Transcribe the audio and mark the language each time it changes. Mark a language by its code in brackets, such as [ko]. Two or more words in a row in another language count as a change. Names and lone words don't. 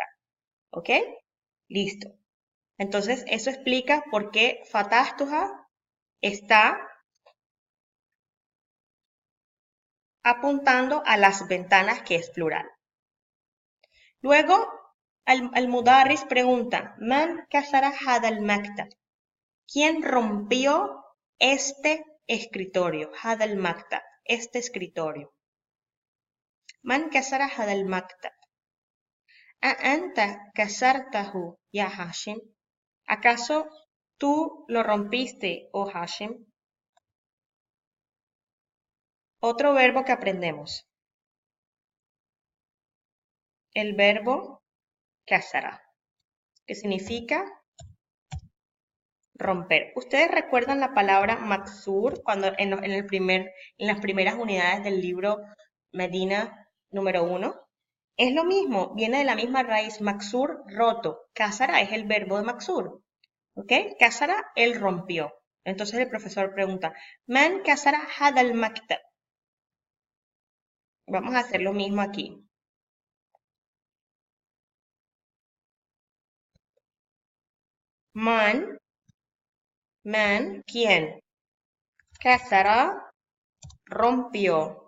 [es] ¿Ok? Listo. Entonces, eso explica por qué fatastuha está apuntando a las ventanas, que es plural. Luego, el mudarris pregunta, [ar] من كسر هذا المكتب? [es] ¿Quién rompió este escritorio? [ar] هذا المكتب, [es] este escritorio. [ar] من كسر هذا المكتب? ¿أنت كسرته يا هاشم? [es] ¿Acaso tú lo rompiste, oh Hashim? Otro verbo que aprendemos. El verbo kasara, que significa romper. ¿Ustedes recuerdan la palabra maksur cuando en las primeras unidades del libro Medina número 1? Es lo mismo, viene de la misma raíz, maksur, roto. Kasara es el verbo de maksur. ¿Ok? Kasara, él rompió. Entonces el profesor pregunta, [ar] من كسر هذا المكتب? [es] Vamos a hacer lo mismo aquí. Man, ¿quién? Kasara, rompió.